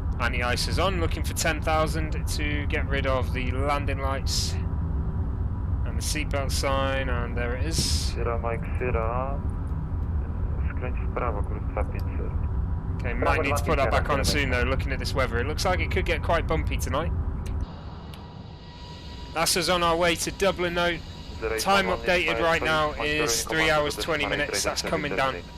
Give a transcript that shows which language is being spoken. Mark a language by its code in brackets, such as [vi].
[en] Anti-ice is on, looking for 10,000 to get rid of the landing lights and the seatbelt sign, and there it is. [pl] Sierra Mike Sierra, skręć w prawo, kurs 250. [en] Okay, might need to put that back on soon though, looking at this weather. It looks like it could get quite bumpy tonight. That's us on our way to Dublin though. Time updated right now is 3 hours 20 minutes, that's coming down.